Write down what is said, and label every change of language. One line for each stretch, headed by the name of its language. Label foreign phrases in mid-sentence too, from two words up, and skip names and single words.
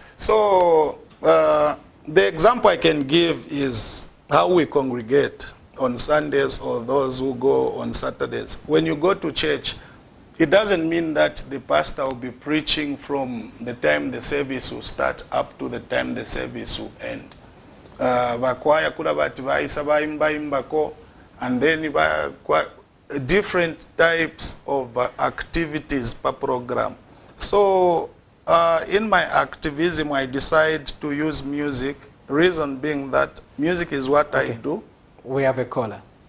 English: So the example I can give is how we congregate on Sundays or those who go on Saturdays. When you go to church, it doesn't mean that the pastor will be preaching from the time the service will start up to the time the service will end.
Bemba: Bakwaya kula bati baisa baimba,
English: and then different types of activities per program. So in my activism, I decide to use music. Reason being that music is what I do. We have a caller.